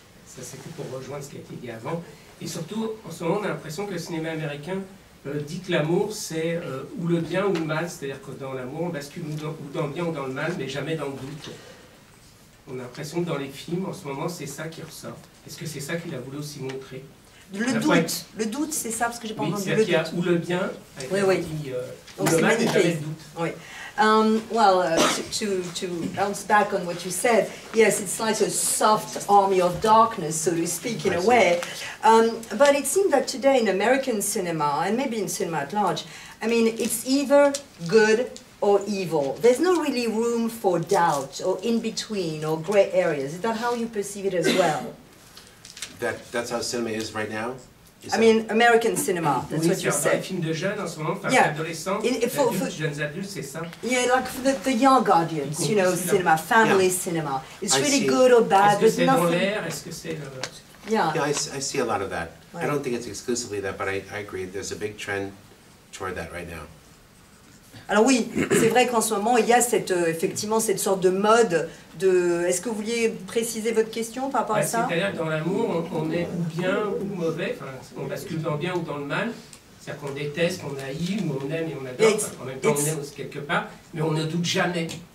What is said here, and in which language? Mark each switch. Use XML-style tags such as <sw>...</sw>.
<fr>Ça, c'était pour rejoindre ce qui a été dit avant. Et surtout, en ce moment, on a l'impression que le cinéma américain dit que l'amour, c'est ou le bien ou le mal. C'est-à-dire que dans l'amour, on bascule ou dans le bien ou dans le mal, mais jamais dans le doute. On a l'impression que dans les films, en ce moment, c'est ça qui ressort. Est-ce que c'est ça qu'il a voulu aussi montrer? Le doute, c'est ça, parce que j'ai pas entendu le doute. Ou le bien, avec oui. ou le mal, mais jamais le doute. Oui.</fr> <en>Well, to bounce back on what you said, yes, it's like a soft army of darkness, so to speak, in a way. But it seems that today in American cinema, and maybe in cinema at large, I mean, it's either good or evil. There's no really room for doubt or in between or grey areas. Is that how you perceive it as well? That's how cinema is right now? I mean, American cinema, that's what you said. said.</en> <fr>Un film de jeunes en ce moment, enfin adolescents, jeunes adultes, c'est ça.</fr> <en>Yeah, like for the young audience, you know, cinema, family cinema. It's really good or bad, but nothing.</en> <fr>Dans l'air? Est-ce que c'est le...</fr> <en>Yeah. Yeah, I see a lot of that. I don't think it's exclusively that, but I agree. There's a big trend toward that right now.</en> <fr>Alors oui, c'est vrai qu'en ce moment, il y a effectivement cette sorte de mode de... Est-ce que vous vouliez préciser votre question par rapport à ça? C'est-à-dire que dans l'amour, on est ou bien ou mauvais, enfin, on bascule dans le bien ou dans le mal. C'est-à-dire qu'on déteste, on haït, ou on aime et on adore. Enfin, en même temps, on aime aussi quelque part, mais on ne doute jamais.</fr>